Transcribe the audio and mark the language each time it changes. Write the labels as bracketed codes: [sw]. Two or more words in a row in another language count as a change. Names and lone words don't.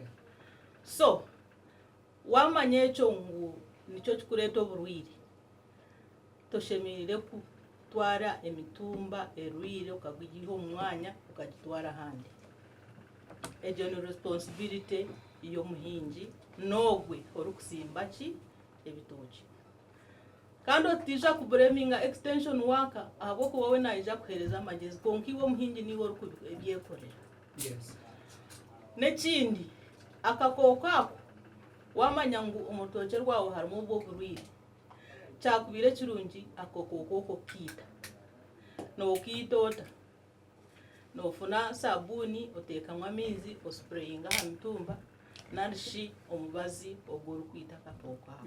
[nyn] so wamanye ekyo ngu nicyo kikureta oburwire toshemerire kutwara emitumba erwire ukagiha omwanya ukagitwara handi egyo ni responsibility y'omuhingi nogwe orukusimba ki ebitoki kandi otisha kubureminga [en] extension worker [nyn] abo ko wowe naija kuhereza amagezi konki wo muhingi niwe uri kubyekorera. [en] Yes. [nyn] N'ekindi akakoko ako wamanya ngu omutoke rwawe harimu obwo burwire kyakubire kirungi akakoko ko kiita n'okiitota n'ofuna sabuni oteekamu amaizi osprayinga aha mitumba narishi omubazi ogwo ori kwita akakoko ako.